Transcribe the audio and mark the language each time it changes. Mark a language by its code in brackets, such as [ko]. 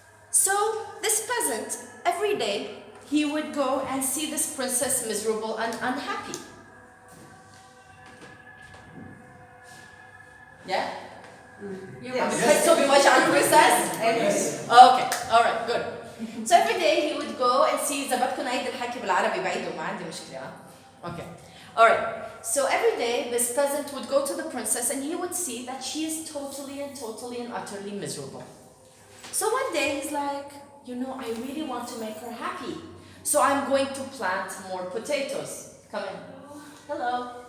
[en] So this peasant, every day, he would go and see this princess miserable and unhappy. Yeah? Yes. So we watch our princess? Yes. Okay, alright, good. So every day he would go and see [ar] إذا بدكم نعيد الحكي بالعربي بعيده ما عندي مشكلة. [en] Okay. Alright. So every day this peasant would go to the princess and he would see that she is totally and utterly miserable. So one day he's like, you know, I really want to make her happy. So I'm going to plant more potatoes. Come in. Hello.